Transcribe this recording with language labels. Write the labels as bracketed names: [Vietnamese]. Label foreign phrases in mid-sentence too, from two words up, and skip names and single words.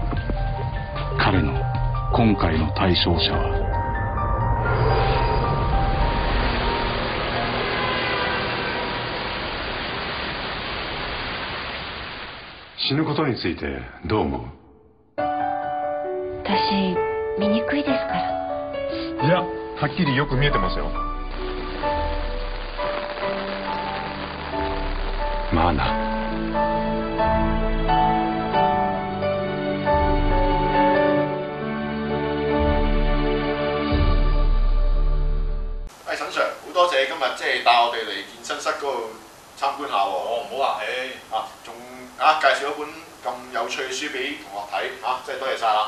[Japanese] 彼の今回の対象者は死ぬことについてどう思う？私醜いですから。いや、はっきりよく見えてますよ。まあな。 [Cantonese] 陳 Sir， 好多謝今日即係帶我哋嚟健身室嗰度參觀下喎。唔好客氣。仲介紹一本咁有趣嘅書俾同學睇真係多謝晒啦。